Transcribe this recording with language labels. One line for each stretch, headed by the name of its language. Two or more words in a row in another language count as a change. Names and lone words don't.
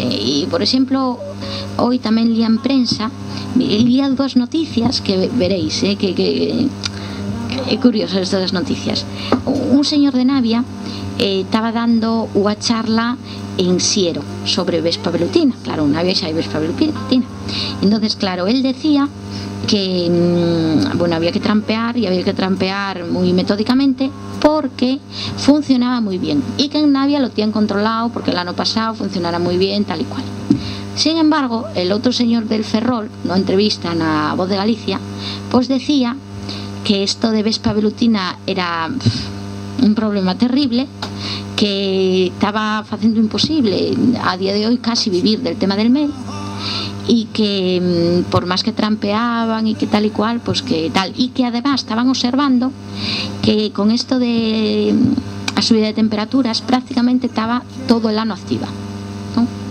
Galician: E, por exemplo, hoy tamén lía en prensa, lía dúas noticias que veréis, que é curioso estas noticias. Un señor de Navia estaba dando unha charla en Siero sobre vespa velutina. Claro, en Navia xa hai vespa velutina.
Spanish: Entonces, claro, él decía que había que trampear, y había que trampear muy metódicamente porque funcionaba muy bien y que en Navia lo tienen controlado porque el año pasado funcionara muy bien, tal y cual. Sin embargo, el otro señor del Ferrol, no entrevista en la Voz de Galicia, pues decía que esto de vespa velutina era un problema terrible, que estaba haciendo imposible a día de hoy casi vivir del tema del mel, y que por más que trampeaban y que tal y cual, pues que tal, y que además estaban observando que con esto de la subida de temperaturas prácticamente estaba todo el ano activa, ¿no?